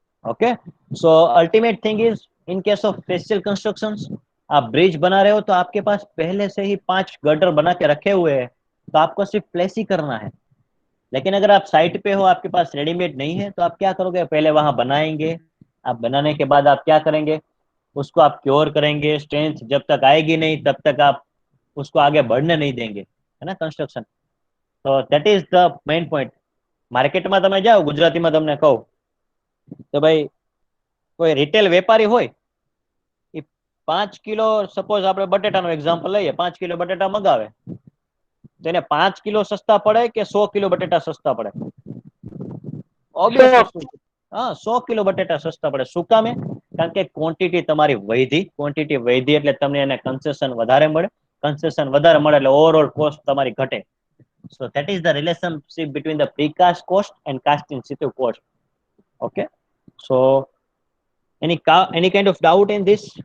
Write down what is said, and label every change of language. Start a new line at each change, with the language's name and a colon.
Hindi: Okay,
English: so ultimate thing is, in case of special constructions,
Hindi: आप bridge बना रहे हो तो आपके पास पहले से ही 5 गर्डर बना के रखे हुए हैं, तो आपको सिर्फ प्लेस ही करना है। लेकिन अगर आप साइट पे हो, आपके पास रेडीमेड नहीं है, तो आप क्या करोगे, पहले वहां बनाएंगे, आप बनाने के बाद आप क्या करेंगे, उसको आप क्योर करेंगे, स्ट्रेंथ जब तक आएगी नहीं तब तक आप उसको आगे बढ़ने नहीं देंगे, है ना, कंस्ट्रक्शन।
English: तो that is the main point.
Gujarati: માર્કેટમાં તમે જાઓ, ગુજરાતીમાં તમને કહું તો ભાઈ, કોઈ રિટેલ વેપારી હોય, એ 5 કિલો, સપોઝ આપણે બટેટાનો એક્ઝામ્પલ લઈએ, 5 કિલો બટેટા મગાવે, તો એને 5 કિલો સસ્તા પડે કે 100 કિલો બટેટા સસ્તા પડે? ઓબ્વિયસ વસ્તુ, હા, 100 કિલો બટેટા સસ્તા પડે. શું કામે? કારણ કે ક્વોન્ટિટી વધી એટલે તમને એને કન્સેશન વધારે મળે, કન્સેશન વધારે મળે એટલે ઓવરઓલ કોસ્ટ તમારી ઘટે.
English: So that is the relationship between the precast cost and cast in situ cost. Okay, so any kind of doubt in this?